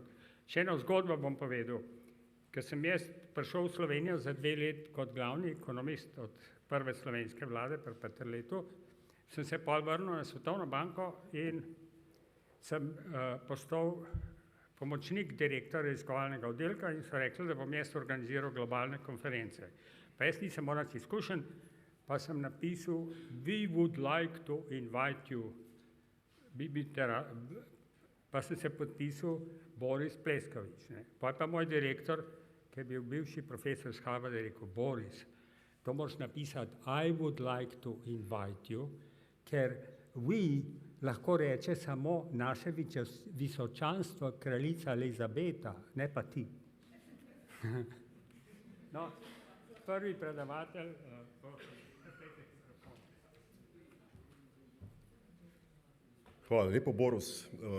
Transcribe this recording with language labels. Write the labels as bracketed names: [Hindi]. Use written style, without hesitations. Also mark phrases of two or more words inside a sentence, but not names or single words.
[Slovenian] Še eno zgodbo bom povedal. Ker sem jaz prišel v Slovenijo za 2 let kot glavni ekonomist od prve slovenske vlade pri Peterletu, sem se pol vrnil na Svetovno banko in sem postal pomočnik direktorja raziskovalnega oddelka in so rekli, da bom jaz organiziral globalne konference. Pa jaz nisem morac izkušen, pa sem napisal [English] "We would like to invite you". [Slovenian] Pa sem se podpisal Boris Pleskovič. Pa je pa moj direktor, ki je bil bivši profesor z Harvarda, je rekel: Boris, to moraš napisati [English] I would like to invite you, [Slovenian] ker we lahko reče samo naše visočanstvo kraljica Elizabeta, ne pa ti. No, prvi predavatelj. Hvala lepo, Boris.